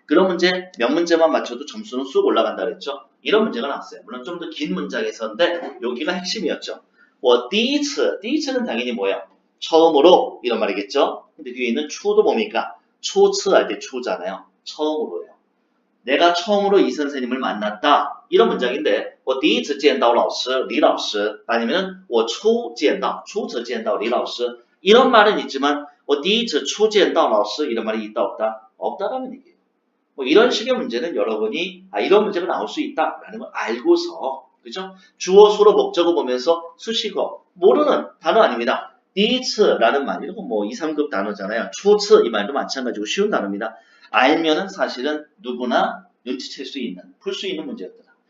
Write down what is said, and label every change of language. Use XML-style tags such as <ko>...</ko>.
<ko>그런 문제 몇 문제만 맞춰도 점수는 쑥 올라간다 그랬죠. 이런 문제가 나왔어요. 물론 좀 더 긴 문장에서인데 여기가 핵심이었죠. 第一次, 第一次는 당연히 뭐예요? 처음으로 이런 말이겠죠. 근데 뒤에 있는 추도 뭡니까? 초츠 할 때 추잖아요. 처음으로예요. 내가 처음으로 이 선생님을 만났다. 이런 문장인데</ko> <zh>我第一次见到老师李老师</zh> <ko>아니면</ko> <zh>我初见到李老师</zh> <ko>이런 말은 있지만</ko> <zh>我第一次初见到老师</zh> <ko>이런 말이 있다 없다? 없다라는 얘기예요. 뭐 이런 식의 문제는 여러분이 이런 문제가 나올 수 있다라는 걸 알고서 그죠? 주어, 수로, 목적어 보면서 수식어 모르는 단어 아닙니다. 第一次라는 말 이런 거 뭐 2, 3급 단어잖아요. 初次 이 말도 마찬가지고 쉬운 단어입니다. 알면은 사실은 누구나 눈치챌 수 있는, 풀 수 있는 문제였더라.</ko>